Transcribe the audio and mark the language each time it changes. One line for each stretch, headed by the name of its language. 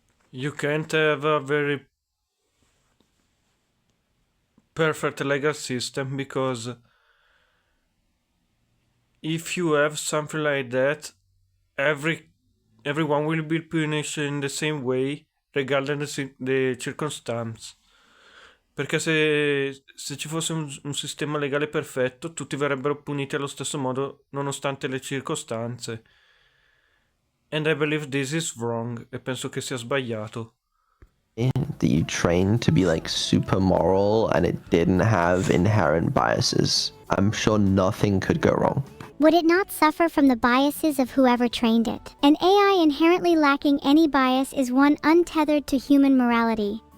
English: You can't have a very perfect legal system because if you have something like that, everyone will be punished in the same way regardless the circumstance.
Italian: Perché se ci fosse un sistema legale perfetto, tutti verrebbero puniti allo stesso modo nonostante le circostanze.
English: And I believe this is wrong,
Italian: e penso che sia sbagliato.
English: That you trained to be like super moral and it didn't have inherent biases, I'm sure nothing could go wrong. Would it not suffer from the biases of whoever trained it? An AI inherently lacking any bias is one untethered to human morality.